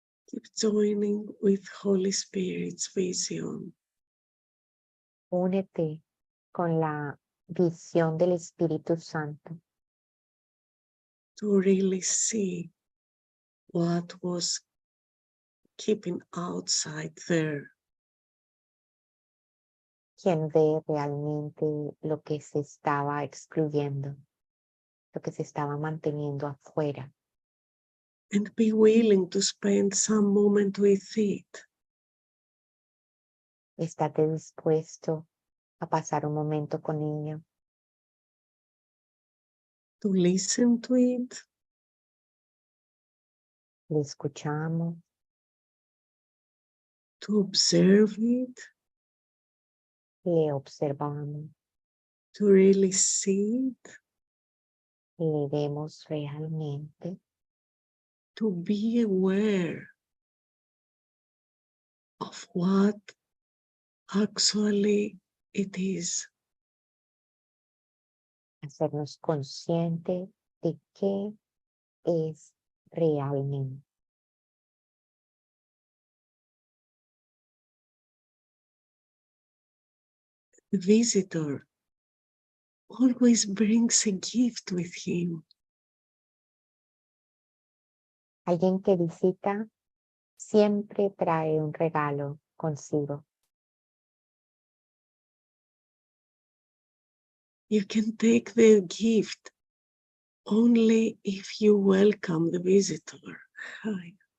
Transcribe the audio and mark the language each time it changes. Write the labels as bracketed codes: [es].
[en] Keep joining with Holy Spirit's vision. [es] Únete con la visión del Espíritu Santo [en] To really see what was keeping outside there. [es] quien ve realmente lo que se estaba excluyendo, lo que se estaba manteniendo afuera. [en] And be willing to spend some moment with it. [es] Estate dispuesto a pasar un momento con ello, [en] To listen to it, [es] Le escuchamos. [en] to observe it, [es] Le observamos. [en] to really see it, [es] Le vemos realmente. [en] to be aware of what actually it is. [es] Hacernos consciente de qué es realmente. [en] The visitor always brings a gift with him. [es] Alguien que visita siempre trae un regalo consigo. [en] You can take the gift only if you welcome the visitor. Hi.